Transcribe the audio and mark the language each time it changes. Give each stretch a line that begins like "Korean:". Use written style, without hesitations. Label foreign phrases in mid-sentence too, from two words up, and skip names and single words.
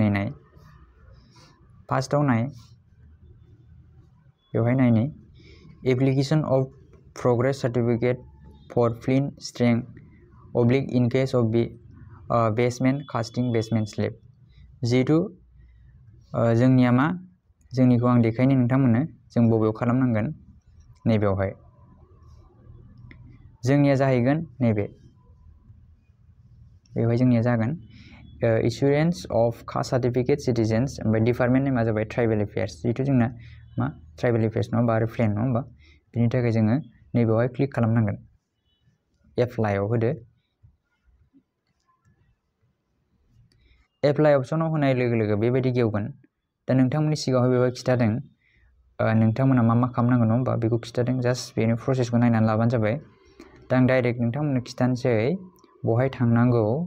Bodo: नाय फार्स्टआव बेवहाय नायनि
English: application of progress certificate for plain strength in case of basement casting basement slab.
Bodo: जिहेतु जोंनिया मा, जोंनिखौ आं देखायनो नोंथांमोननो, जों बबेयाव खालामनांगोन, नैबेयावहाय जोंनिया जाहैगोन। बेवहाय जोंनिया जागोन
English: issuance of caste certificate citizens
Bodo: ओमफ्राय डिपार्टमेन्ट नेमा जाबाय
English: tribal affairs
Bodo: जिहेतु जोंना मा
English: tribal affairs
Bodo: नङा होमबा आरो प्लेन नङा होमबा बिनि थाखाय जोङो नैबेवहाय क्लिक खालामनांगोन एप्लाइआव होदो एप्लाइ अपसनाव होनाय लोगो लोगो बेबायदि गेवगोन दा नोंथांमोननि सिगाङावहाय बेवहाय खिथादों नोंथांमोना मा खालामनांगौ नङा होमबा बेखौ खिथादों जास्ट बेनि प्रसेसखौ नायनानै लाबानो जाबाय दा आं डाइरेक्ट नोंथांमोननो खिथानोसै बहाय थांनांगौ